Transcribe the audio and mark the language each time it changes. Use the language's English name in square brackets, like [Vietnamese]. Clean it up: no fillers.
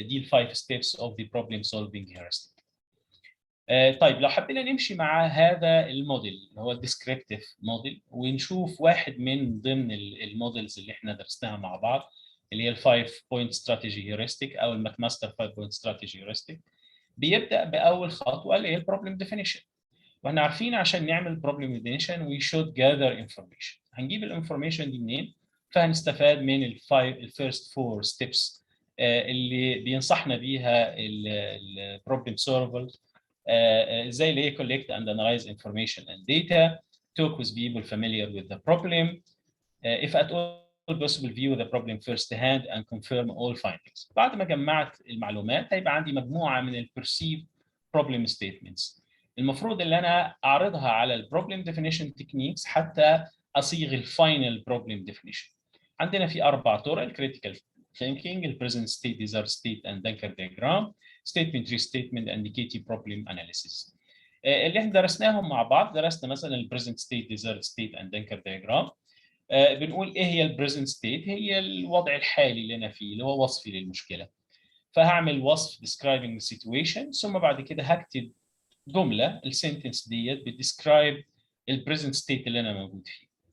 [Arabic] دي [English] الفايف steps of the problem solving heuristic. [Arabic] طيب لو حبينا نمشي مع هذا الموديل اللي هو الديسكريبتيف موديل ونشوف واحد من ضمن الموديلز اللي احنا درسناها مع بعض اللي هي الفايف بوينت استراتيجي هيورستيك او الماك ماستر 5 بوينت استراتيجي هيورستيك، بيبدا باول خطوه اللي هي البروبلم ديفينيشن. واحنا عارفين عشان نعمل بروبلم ديفينيشن [English] وي شود جاذر انفورميشن. [Arabic] هنجيب الانفورميشن دي منين؟ فهنستفاد من الفيرست فور ستيبس اللي بينصحنا بيها البروبلم سولفر، زي اللي هي [English] collect and analyze information and data, talk with people familiar with the problem, if at all possible view the problem first hand and confirm all findings. [Arabic] بعد ما جمعت المعلومات هيبقى عندي مجموعة من ال perceived problem statements. المفروض اللي أنا أعرضها على ال problem definition techniques حتى أصيغ ال final problem definition. عندنا في 4 طرق: [English] critical thinking, ال present state, desired state and Dunker diagram, statement restatement and indicative problem analysis. [Arabic] اللي احنا درسناهم مع بعض، درسنا مثلا ال present state, desired state and Dunker diagram. بنقول ايه هي البريزنت ستيت؟ هي الوضع الحالي اللي انا فيه اللي هو وصفي للمشكله. فهعمل وصف [English] describing the situation، [Arabic] ثم بعد كده هكتب جمله السنتنس ديت بتديسكرايب البريزنت ستيت اللي انا موجود فيه.